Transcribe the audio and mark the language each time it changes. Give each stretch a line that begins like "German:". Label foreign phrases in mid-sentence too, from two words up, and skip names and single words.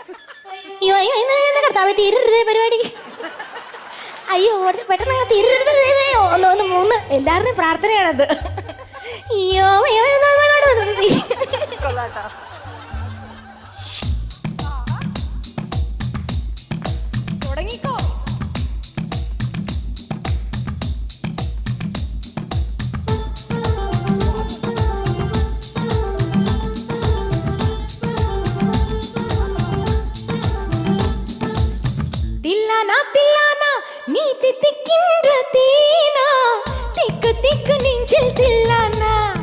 Malayalam: പരിപാടി അയ്യോ പെട്ടെന്ന് തീരരുത്. ഒന്ന് മൂന്ന് എല്ലാവരുടെയും പ്രാർത്ഥനയാണത്. അയ്യോ തുടങ്ങിക്കോ.
Tamil: தில்லானா தில்லானா நீ தித்திக்கின்ற தீனா திக்கு திக்கு நெஞ்சில் தில்லானா